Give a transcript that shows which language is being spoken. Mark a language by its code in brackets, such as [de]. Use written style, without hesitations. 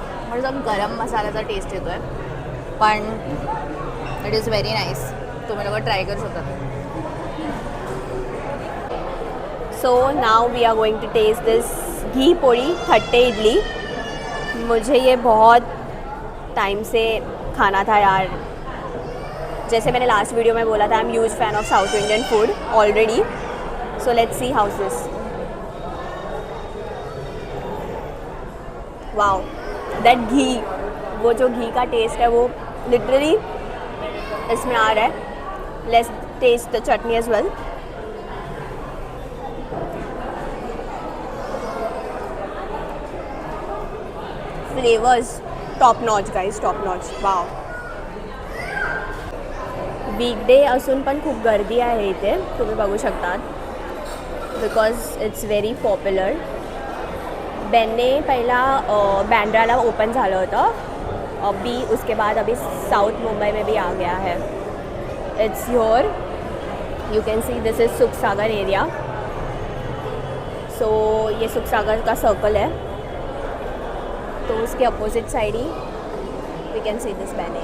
[mr] म्हणजे गरम मसाल्याचा टेस्ट येतो आहे पण [en] It is very nice. [mr] तुम्ही लोक ट्राय करू शकता. [en] So now we are going to taste this ghee podi khatte idli. [hi] मुझे ये बहुत टाइम से खाना था यार. जैसे मैंने लास्ट वीडियो में बोला था, [en] I am huge fan of south Indian food already. So let's see how's this. [hi] Wow, that घी, वो जो घी का टेस्ट है वो लिटरली इसमें आ रहा है. [en] Let's taste the chutney as well. Flavours top notch guys, top notch. Wow. [mr] वीकडे असून पण खूप गर्दी आहे इथे, तुम्ही बघू शकतात, [en] Because it's very popular. [mr] बेने पहिला बँड्राला ओपन झालं होतं. [hi] अभी उसके बाद अभी साउथ मुंबई में भी आ गया है. [en] It's your, you can see this is Sukh Sagar area. [hi] सो ये सुख सागर का सर्कल है, तो उसके opposite side he [en] we can see this [hi] बेने.